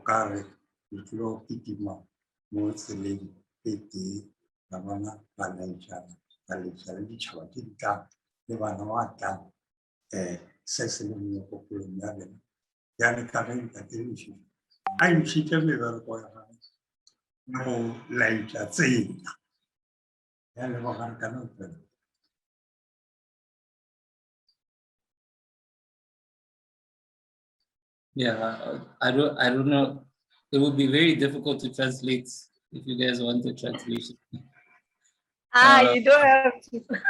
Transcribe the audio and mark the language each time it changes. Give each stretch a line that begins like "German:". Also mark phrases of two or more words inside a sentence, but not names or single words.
Northern Sotho: ka re di tlo kitima mo tseleng e tee la bona ba laetšana ba letša le ditšhaba tse di tlang le bana ba tlang se se leng megopolong ya bena bjale ka ge Ntate Lefifi a ntšhitše mebereko ya gagwe le go laetša tsela ya lebogare ka nopela.
English: Yeah, I don't know. It would be very difficult to translate if you guys want the translation. You don't have to.